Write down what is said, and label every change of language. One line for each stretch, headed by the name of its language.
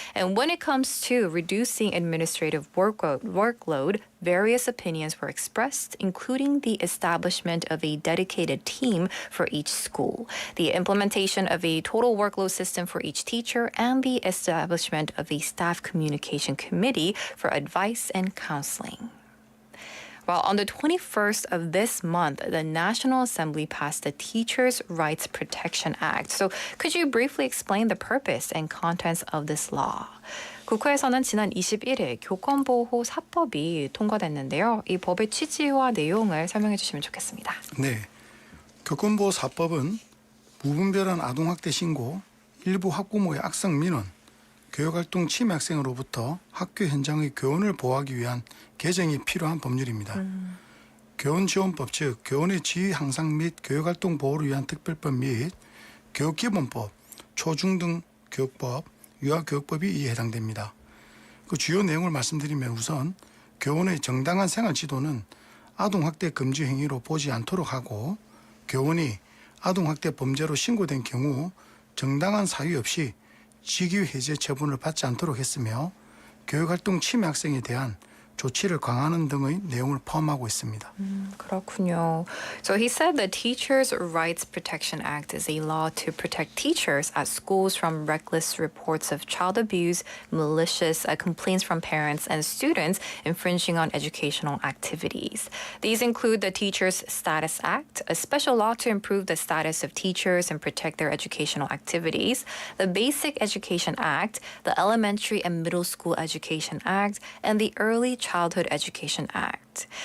English: And when it comes to reducing administrative workload, various opinions were expressed, including the establishment of a dedicated team for each school, the implementation of a total workload system for each teacher, and the establishment of a staff communication committee for advice and counseling. Well, on the 21st of this month, the National Assembly passed the Teachers' Rights Protection Act. So could you briefly explain the purpose and contents of this law?
Korean: 국회에서는 지난 21일 교권보호 4법이 통과됐는데요. 이 법의 취지와 내용을 설명해 주시면 좋겠습니다. 네, 교권보호 4법은 무분별한 아동학대 신고, 일부 학부모의 악성 민원, 교육활동 침해 학생으로부터 학교 현장의 교원을 보호하기 위한 개정이 필요한 법률입니다. 교원지원법 즉 교원의 지위 향상 및 교육활동 보호를 위한 특별법 및 교육기본법, 초중등 교육법, 유아교육법이 이에 해당됩니다. 그 주요 내용을 말씀드리면 우선 교원의 정당한 생활 지도는 아동학대 금지 행위로 보지 않도록 하고 교원이 아동학대 범죄로 신고된 경우 정당한 사유 없이 직위 해제 처분을 받지 않도록 했으며 교육활동 침해 학생에 대한 조치를 강화하는 등의 내용을 포함하고 있습니다. 그렇군요.
English: So he said the Teachers' Rights Protection Act is a law to protect teachers at schools from reckless reports of child abuse, malicious complaints from parents and students infringing on educational activities. These include the Teachers' Status Act, a special law to improve the status of teachers and protect their educational activities, the Basic Education Act, the Elementary and Middle School Education Act, and the Early Childhood Education Act.